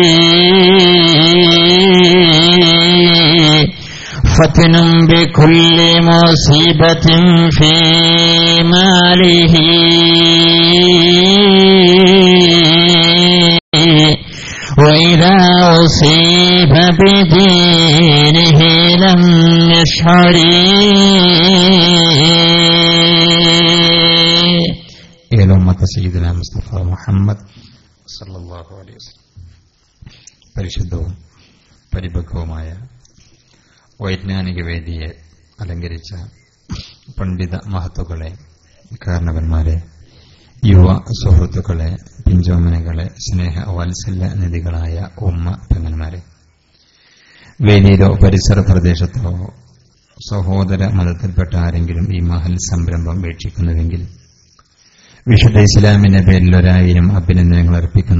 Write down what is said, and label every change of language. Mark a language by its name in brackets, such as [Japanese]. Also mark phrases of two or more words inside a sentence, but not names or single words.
[Arabic] فتن بكل مصيبة في ماله، وإذا أصيب بدينه لم يشعر. سيدنا مصطفى محمد صلى الله عليه وسلم. [Malayalam] പരിശുദ്ധവും പരിപക്വവുമായ വൈജ്ഞാനിക വേദിയെ അലങ്കരിച്ച പണ്ഡിത മഹത്തുക്കളെ, കാരണവന്മാരെ, യുവ സുഹൃത്തുക്കളെ, പിഞ്ചോമനകളെ, സ്നേഹ വാത്സല്യ നിധികളായ ഉമ്മ പെങ്ങന്മാരെ, വേദിയിലോ പരിസര പ്രദേശത്തോ സഹോദര മതത്തിൽപ്പെട്ട ആരെങ്കിലും ഈ മഹൽ സംരംഭം വീക്ഷിക്കുന്നുവെങ്കിൽ വിശുദ്ധ ഇസ്ലാമിന്റെ പേരിൽ 1000 അഭിനന്ദനങ്ങൾ അർപ്പിക്കുന്നു.